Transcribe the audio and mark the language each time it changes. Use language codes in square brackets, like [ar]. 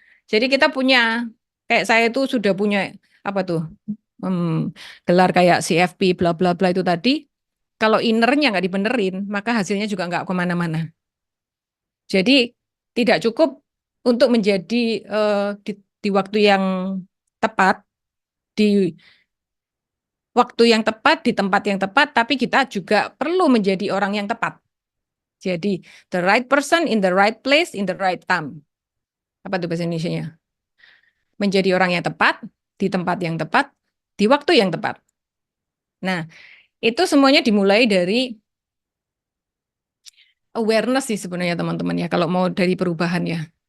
[id] Jadi kita punya, kayak saya itu sudah punya, apa tuh, gelar kayak CFP, bla bla bla itu tadi, kalau innernya nggak dibenerin, maka hasilnya juga nggak kemana-mana. Jadi tidak cukup untuk menjadi di waktu yang tepat, di waktu yang tepat, di tempat yang tepat, tapi kita juga perlu menjadi orang yang tepat. Jadi [en] the right person in the right place in the right time. [id] Apa itu bahasa Indonesianya? Menjadi orang yang tepat, di tempat yang tepat, di waktu yang tepat. Nah, itu semuanya dimulai dari awareness sih sebenarnya teman-teman ya, kalau mau dari perubahan ya.